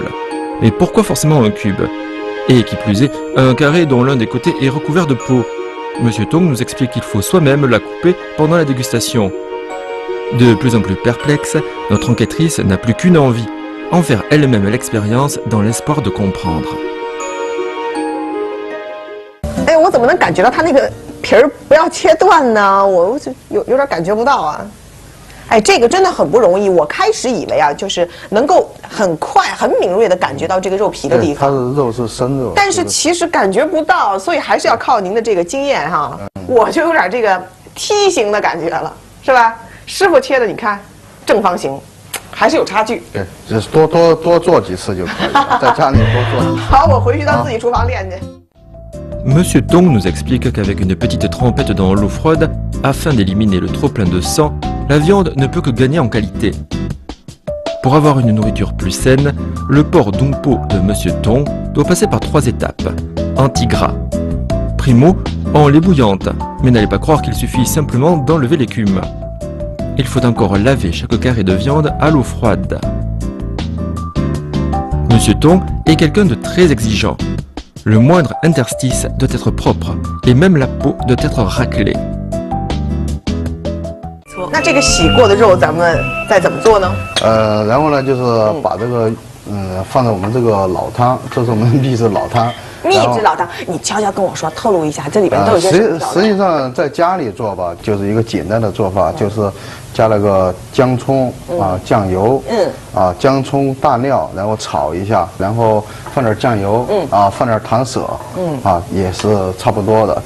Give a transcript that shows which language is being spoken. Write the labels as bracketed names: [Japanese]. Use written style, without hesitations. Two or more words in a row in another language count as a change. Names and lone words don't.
[French] Mais pourquoi forcément un cube? Et qui plus est, un carré dont l'un des côtés est recouvert de peau. Monsieur Tong nous explique qu'il faut soi-même la couper pendant la dégustation. De plus en plus perplexe, notre enquêtrice n'a plus qu'une envie, en faire elle-même l'expérience dans l'espoir de comprendre. [Chinese] 哎，我怎么能感觉到它那个皮儿不要切断呢？我有点感觉不到啊。哎，这个真的很不容易。我开始以为啊，就是能够很快、很敏锐地感觉到这个肉皮的地方。它的肉是生肉，但是其实感觉不到，所以还是要靠您的这个经验哈。我就有点这个梯形的感觉了，是吧？师傅切的，你看正方形，还是有差距。对，就是多做几次就可以了，在家里多做。好，我回去到自己厨房练去。 [French] Monsieur Tong nous explique qu'avec une petite trempette dans l'eau froide, afin d'éliminer le trop-plein de sang, la viande ne peut que gagner en qualité. Pour avoir une nourriture plus saine, le porc dung po de Monsieur Tong doit passer par 3 étapes. Anti-gras. Primo, on l'ébouillante, mais n'allez pas croire qu'il suffit simplement d'enlever l'écume. Il faut encore laver chaque carré de viande à l'eau froide. Monsieur Tong est quelqu'un de très exigeant. Le moindre interstice doit être propre, et même la peau doit être raclée. [Chinese] 那这个洗过的肉，咱们再怎么做呢？然后呢，就是把这个放在我们这个老汤，这是我们秘制老汤。秘制老汤，你悄悄跟我说，透露一下，这里边都有些什么调料？实际上在家里做吧，就是一个简单的做法，就是加了个姜葱啊、酱油，姜葱大料，然后炒一下，然后放点酱油，放点糖色，也是差不多的。